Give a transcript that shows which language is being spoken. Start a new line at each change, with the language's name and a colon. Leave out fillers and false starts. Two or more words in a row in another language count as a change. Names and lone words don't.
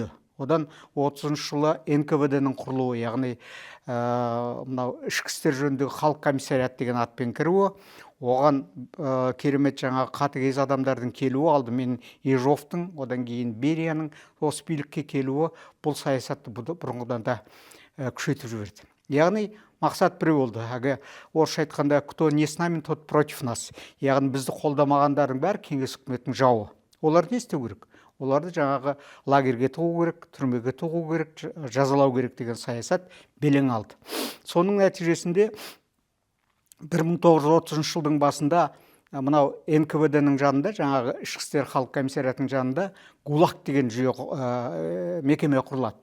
Kazakh: Одан 30 жылы НКВД-ның құрылуы, яғни мынау ішкі істер жөніндегі халық комиссариаты деген атпен кіруі, оған керемет жаңа қатыгез адамдардың келуі, алдымен Ежовтың, одан кейін Берияның осы билікке келуі бұл саясатты бұрынғыдан да күшейтіп жіберді. Яғни мақсат бір болды. Орысша айтқанда,
Russian: кто не с нами, тот против нас.
Kazakh: Яғни бізді қолдамағандардың бәрі кеңес үкіметінің жауы. Олар не істеу керек? Оларды жаңағы лагерге тығу керек, түрмеге тығу керек, жазалау керек деген саясат белең алды. Соның нәтижесінде 1930 жылдың басында мынау НКВД-ның жанында, жаңағы ішкі істер халық комиссариятының жанында ГУЛАГ деген мекеме құрылады.